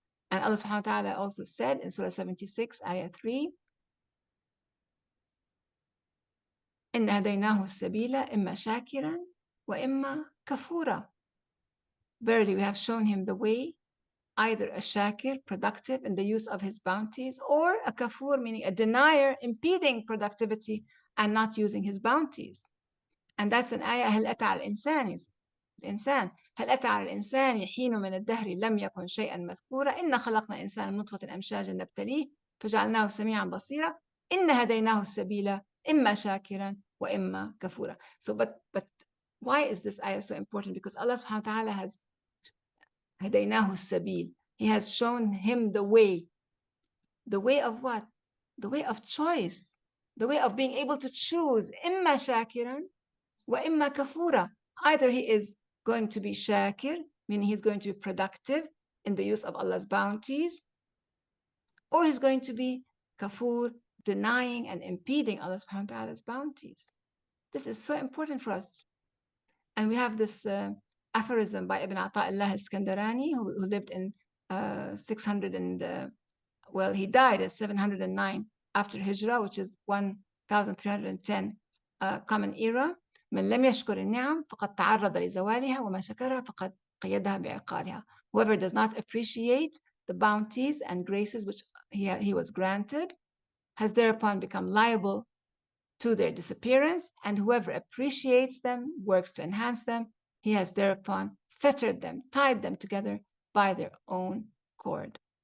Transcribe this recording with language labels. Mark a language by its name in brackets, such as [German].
[English] And Allah subhanahu wa ta'ala also said in Surah 76, Ayah 3, [Arabic] إن هديناه السبيل إما شاكرا وإما كفورا. [English] Verily, we have shown him the way, either a shakir, productive in the use of his bounties, or a kafur, meaning a denier, impeding productivity and not using his bounties. And that's an ayah, [Arabic] هل أتى على الإنسان هل أتى على الإنسان حين من الدهر لم يكن شيئا مذكورا إن خلقنا الإنسان من نطفة أمشاج نبتليه فجعلناه سميعا بصيرا إن هديناه السبيل إما شاكرا وإما كفورا. [English] So but why is this ayah so important? Because Allah subhanahu wa ta'ala has [Arabic] هديناه السبيل. [English] He has shown him the way. The way of what? The way of choice. The way of being able to choose [Arabic] إما شاكرا وإما كفورا. [English] Either he is going to be shakir, meaning he's going to be productive in the use of Allah's bounties, or he's going to be kafur, denying and impeding Allah subhanahu wa ta'ala's bounties. This is so important for us. And we have this aphorism by Ibn Ata'illah al-Skandarani, who lived in 600 and, well, he died at 709 after Hijrah, which is 1310 Common Era. [Arabic] من لم يشكر النعم فقد تعرض لزوالها وما شكرها فقد قيدها بعقالها. [English] Whoever does not appreciate the bounties and graces which he was granted has thereupon become liable to their disappearance, and whoever appreciates them, works to enhance them, he has thereupon fettered them, tied them together by their own cord.